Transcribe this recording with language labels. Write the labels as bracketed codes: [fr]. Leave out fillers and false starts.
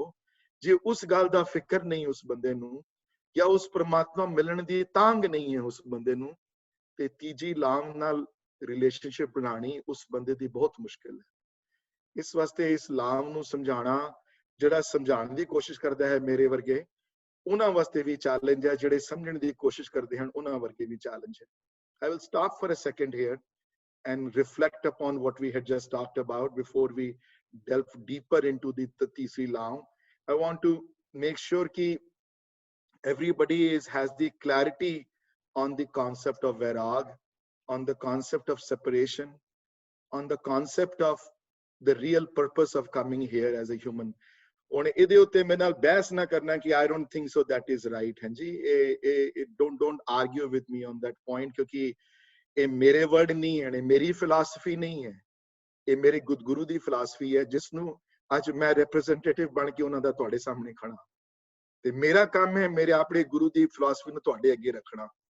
[pa] ਹੋ ਜੇ ਉਸ ਗੱਲ ਦਾ ਫਿਕਰ ਨਹੀਂ ਉਸ ਬੰਦੇ ਨੂੰ, ਜਾਂ ਉਸ ਪ੍ਰਮਾਤਮਾ ਮਿਲਣ ਦੀ ਤਾਂਘ ਨਹੀਂ ਹੈ ਉਸ ਬੰਦੇ ਨੂੰ, ਤੇ ਤੀਜੀ ਲਾਮ ਨਾਲ ਰਿਲੇਸ਼ਨਸ਼ਿਪ ਬਣਾਣੀ ਉਸ ਬੰਦੇ ਦੀ ਬਹੁਤ ਮੁਸ਼ਕਿਲ ਹੈ। ਇਸ ਵਾਸਤੇ ਇਸ ਲਾਮ ਨੂੰ ਸਮਝਾਣਾ, ਜਿਹੜਾ ਸਮਝਾਉਣ ਦੀ ਕੋਸ਼ਿਸ਼ ਕਰਦਾ ਹੈ ਮੇਰੇ ਵਰਗੇ, ਉਹਨਾਂ ਵਾਸਤੇ ਵੀ ਚੈਲੰਜ ਹੈ, ਜਿਹੜੇ ਸਮਝਣ ਦੀ ਕੋਸ਼ਿਸ਼ ਕਰਦੇ ਹਨ ਉਹਨਾਂ ਵਰਗੇ ਵੀ ਚੈਲੰਜ ਹੈ। [en] I will stop for a second here and reflect upon what we had just talked about before we delve deeper into the [pa] तीसरी लाम. [en] I want to make sure [hi] कि [en] everybody has the clarity on the concept of vairag, on the concept of separation, on the concept of the real purpose of coming here as a human. [pa] ਹੁਣ ਇਹਦੇ ਉੱਤੇ ਮੇਰੇ ਨਾਲ ਬਹਿਸ ਨਾ ਕਰਨਾ ਕਿ [en] I don't think so that is right, [pa] ਹਾਂਜੀ, [en] don't argue with me on that point, [pa] ਕਿਉਂਕਿ ਇਹ ਮੇਰੇ ਵਰਡ ਨਹੀਂ ਹੈ, ਮੇਰੀ ਫਿਲਾਸਫੀ ਨਹੀਂ ਹੈ, ਇਹ ਮੇਰੇ ਗੁਰੂ ਦੀ ਫਿਲਾਸਫੀ ਹੈ, ਜਿਸ ਨੂੰ ਅੱਜ ਮੈਂ ਰਿਪਰੈਜ਼ੈਂਟੇਟਿਵ ਬਣ ਕੇ ਉਹਨਾਂ ਦਾ ਤੁਹਾਡੇ ਸਾਹਮਣੇ ਖੜਾ, ਤੇ ਮੇਰਾ ਕੰਮ ਹੈ ਮੇਰੇ ਆਪਣੇ ਗੁਰੂ ਦੀ ਫਿਲਾਸਫੀ ਨੂੰ ਤੁਹਾਡੇ ਅੱਗੇ ਰੱਖਣਾ।